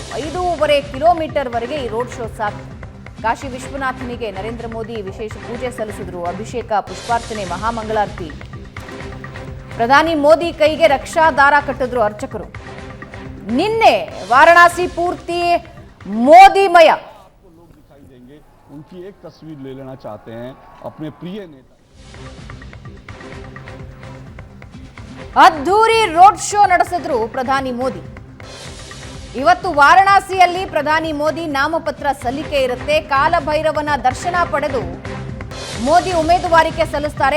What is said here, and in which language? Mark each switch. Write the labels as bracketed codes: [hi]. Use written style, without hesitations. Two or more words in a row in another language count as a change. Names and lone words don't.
[kn] 5.5 ಕಿಲೋಮೀಟರ್ ವರೆಗೆ ಈ [en] road show [kn] ಸಾಗಿತು. ಕಾಶಿ ವಿಶ್ವನಾಥನಿಗೆ ನರೇಂದ್ರ ಮೋದಿ ವಿಶೇಷ ಪೂಜೆ ಸಲ್ಲಿಸಿದ್ರು. ಅಭಿಷೇಕ, ಪುಷ್ಪಾರ್ಚನೆ, ಮಹಾಮಂಗಳಾರತಿ. ಪ್ರಧಾನಿ ಮೋದಿ ಕೈಗೆ ರಕ್ಷಾ ದಾರ ಕಟ್ಟಿದ್ರು ಅರ್ಚಕರು. ನಿನ್ನೆ ವಾರಣಾಸಿ ಪೂರ್ತಿ ಮೋದಿಮಯ. [hi] उनकी एक तस्वीर ले लेना चाहते हैं अपने प्रिय नेता. [kn] ಅದ್ಧೂರಿ [en] road show [kn] ನಡೆಸಿದ್ರು ಪ್ರಧಾನಿ ಮೋದಿ. ಇವತ್ತು ವಾರಣಾಸಿಯಲ್ಲಿ ಪ್ರಧಾನಿ ಮೋದಿ ನಾಮಪತ್ರ ಸಲ್ಲಿಕೆ ಇರುತ್ತೆ. ಕಾಲಭೈರವನ ದರ್ಶನ ಪಡೆದು ಮೋದಿ ಉಮೇದುವಾರಿಕೆ ಸಲ್ಲಿಸ್ತಾರೆ.